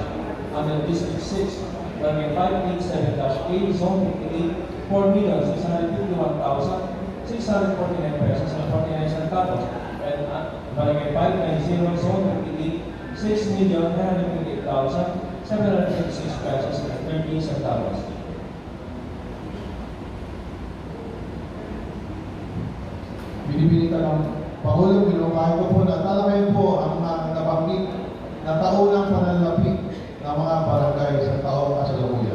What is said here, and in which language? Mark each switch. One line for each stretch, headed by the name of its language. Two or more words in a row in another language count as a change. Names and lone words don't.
English: Under District 6, Barangay 587-8, Zone 58, 4,651,649 pesos and 49 centavos. And Barangay 590, Zone 58, 6,928,756 pesos and 13 centavos.
Filipino: Binibili ka ng Pangulo, binukahin ko po na talakayin po ang nabanggit na taunang pananalapi ng mga barangay sa taong kasalukuyan.